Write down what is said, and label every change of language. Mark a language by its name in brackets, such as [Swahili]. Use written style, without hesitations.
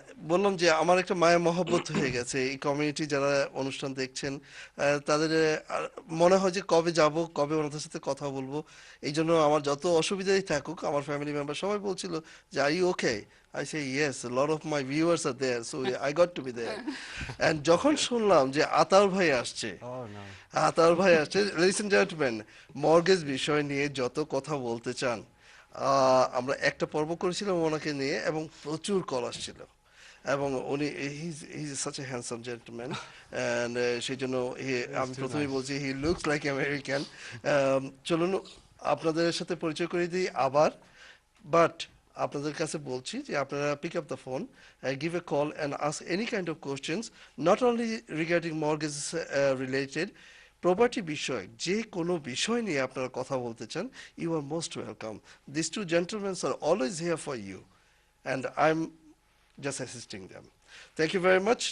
[Bangla] বললাম যে আমার একটা মায়া মহব্বত হয়ে গেছে এই কমিউনিটি যারা অনুষ্ঠান দেখছেন, তাদের মনে হয় যে কবে যাব, কবে ওনাদের সাথে কথা বলবো। এই জন্য আমার যত অসুবিধাই থাকুক, আমার ফ্যামিলি মেম্বার সবাই বলছিল যে [English] Are you okay? I say yes, a lot of my viewers are there, so I got to be there. [Bangla] And যখন শুনলাম যে আতাউর ভাই আসছে, আতাউর ভাই আসছে, [English] ladies and gentlemen, [Bangla] মর্গেজ বিষয় নিয়ে যত কথা বলতে চান, আমরা একটা পর্ব করেছিলাম ওনাকে নিয়ে এবং প্রচুর কল আসছিল। এবং উনি [English] he's such a handsome gentleman [Bangla] and সেই জন্য আমি প্রথমেই বলছি [English] he looks like American. [Bangla] চলুন আপনাদের সাথে পরিচয় করে দিই আবার, বাট আপনাদের কাছে বলছি যে আপনারা [English] pick up the phone, give a call and ask any kind of questions, not only regarding mortgage related, [Bangla] property বিষয় যে কোনো বিষয় নিয়ে আপনারা কথা বলতে চান, [English] You are most welcome. This two gentleman are always here for you, and I am just assisting them. Thank you very much.